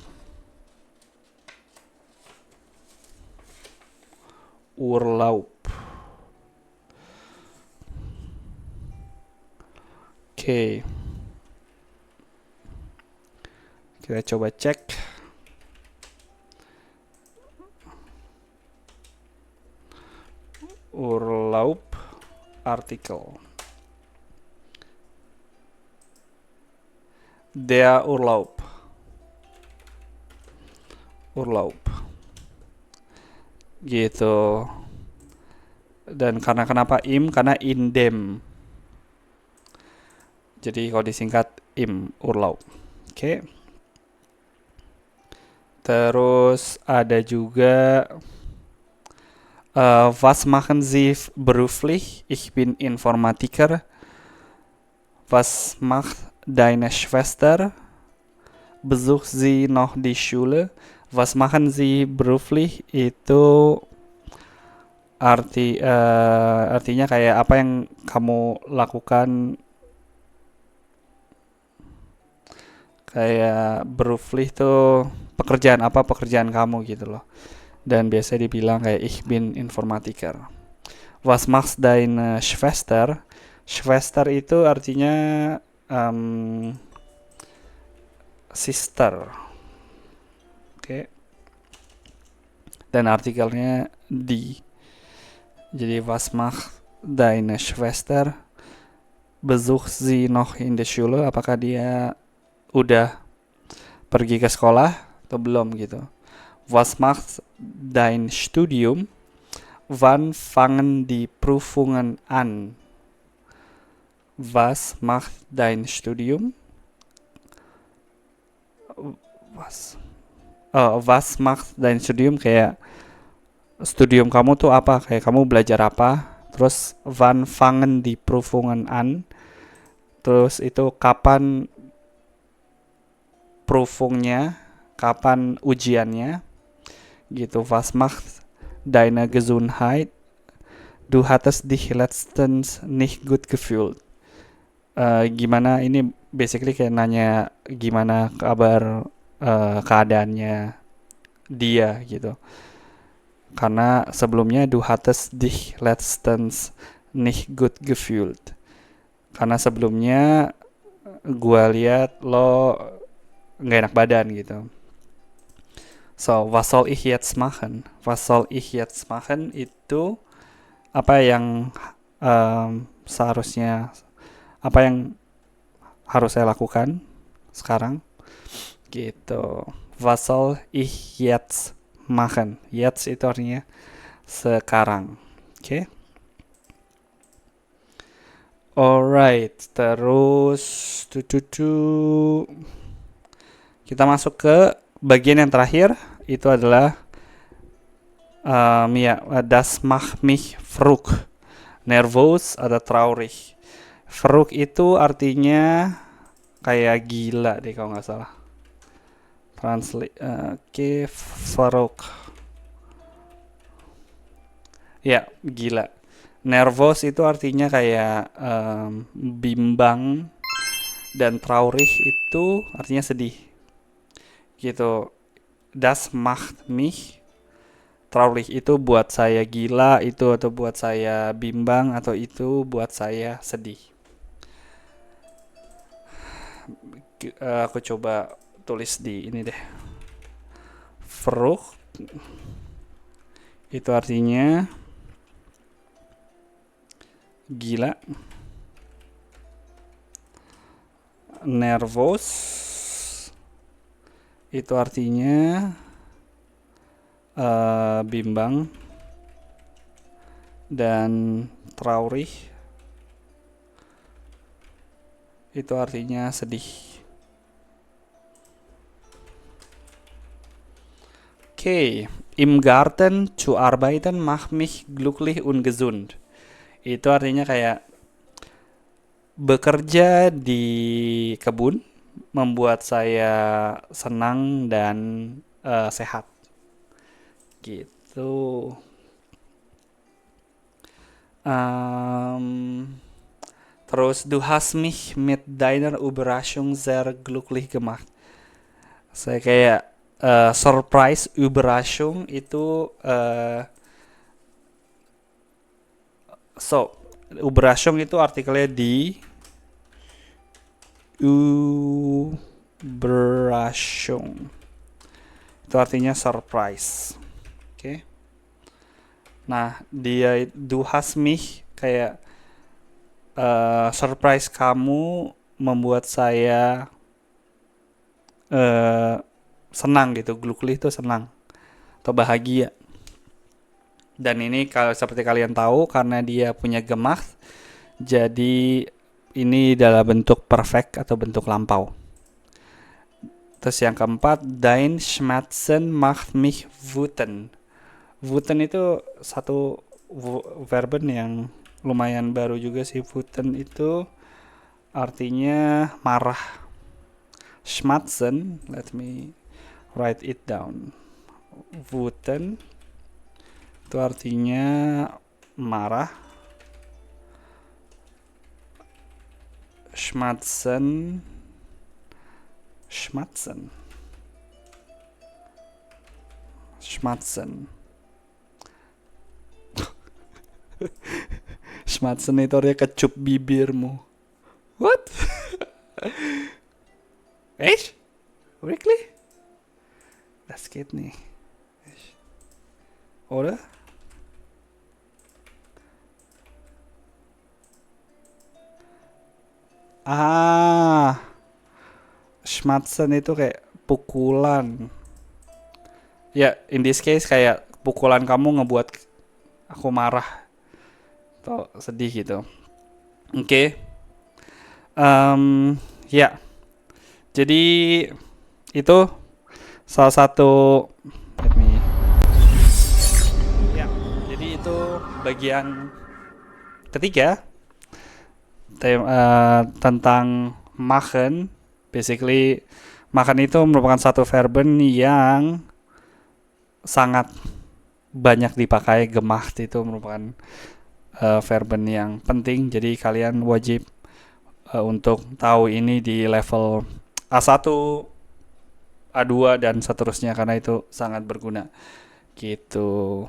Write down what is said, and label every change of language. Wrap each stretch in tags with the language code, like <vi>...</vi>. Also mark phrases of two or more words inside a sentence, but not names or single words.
<id>Oke. Kita coba cek.</id> <de>Urlaub artikel. Der Urlaub.</de> <id>Gitu. Dan karena kenapa im? Karena indem. Jadi kalau disingkat im, Urlaub. Oke. Terus ada juga</id> <de>was machen Sie beruflich? Ich bin Informatiker. Was macht deine Schwester? Besucht sie noch die Schule? Was machen Sie beruflich?</de> <id>Itu artinya kayak apa yang kamu lakukan, kayak beruflich tuh pekerjaan apa, pekerjaan kamu gitu loh. Dan biasa dibilang kayak</id> <de>ich bin Informatiker. Was macht deine Schwester?</de> <id>Schwester itu artinya sister. Oke. Dan artikelnya die. Jadi</id> <de>was macht deine Schwester? Besucht sie noch in der Schule?</de> <id>Apakah dia udah pergi ke sekolah atau belum gitu.</id> <de>Was macht dein Studium? Wann fangen die Prüfungen an? Was macht dein Studium? Was macht dein Studium,</de> <id>kayak studium kamu tuh apa, kayak kamu belajar apa. Terus</id> <de>wann fangen die Prüfungen an,</de> <id>terus itu kapan Prüfungnya, kapan ujiannya gitu.</id> <de>Was macht deine Gesundheit? Du hattest dich letztens nicht gut gefühlt.</de> <id>Gimana, ini basically kayak nanya gimana kabar keadaannya dia gitu. Karena sebelumnya</id> <de>du hattest dich letztens nicht gut gefühlt.</de> <id>Karena sebelumnya gua lihat lo nggak enak badan gitu.</id> <de>So, was soll ich jetzt machen? Was soll ich jetzt machen</de> <id>itu apa yang seharusnya, apa yang harus saya lakukan sekarang gitu.</id> <de>Was soll ich jetzt machen?</de> <id>Jetzt itu artinya sekarang. Oke. Alright, terus kita masuk ke bagian yang terakhir, itu adalah</id> <de>das macht mich verrückt, nervös</de> <id>atau traurig. Verrückt itu artinya kayak gila deh kalau nggak salah. Translate, verrückt. Ya, gila. Nervous itu artinya kayak bimbang, dan traurig itu artinya sedih. Gitu.</id> <de>Das macht mich traurig</de> <id>itu buat saya gila itu, atau buat saya bimbang, atau itu buat saya sedih. Aku coba tulis di ini deh. Verrückt itu artinya gila. Nervous itu artinya bimbang, dan traurig itu artinya sedih.</id> <de>Okay, im Garten zu arbeiten macht mich glücklich und gesund.</de> <id>Itu artinya kayak bekerja di kebun membuat saya senang dan sehat. Gitu. Terus</id> <de>du hast mich mit deiner Überraschung sehr glücklich gemacht.</de> <id>Saya kayak surprise, Überraschung itu Überraschung itu artikelnya di Überraschung. Itu artinya surprise. Oke. Nah, dia</id> <de>du hast mich</de> <id>kayak surprise kamu membuat saya senang gitu. Glücklich itu senang atau bahagia. Dan ini kalau seperti kalian tahu, karena dia punya gemacht, jadi ini dalam bentuk perfect atau bentuk lampau. Terus yang keempat,</id> <de>dein Schmerzen macht mich wütend.</de> <id>Wütend itu satu verben yang lumayan baru juga sih. Wütend itu artinya marah. Schmerzen,</id> <en>let me write it down.</en> <id>Wütend itu artinya marah. Schmerzen. Schmerzen itu artinya kecup bibirmu.</id> <en>What?</en> <de>Echt? Wirklich? Das geht nicht.</de> <id>Oder? Schmerzen itu kayak pukulan. Ya,</id> <en>in this case</en> <id>kayak pukulan kamu ngebuat aku marah atau sedih gitu. Oke. Ya, jadi itu salah satu.</id> <en>Let me.</en> <id>Ya, jadi itu bagian ketiga tentang machen. Basically, machen itu merupakan satu verben yang sangat banyak dipakai. Gemacht itu merupakan verben yang penting, jadi kalian wajib untuk tahu ini di level A1, A2 dan seterusnya karena itu sangat berguna gitu.</id>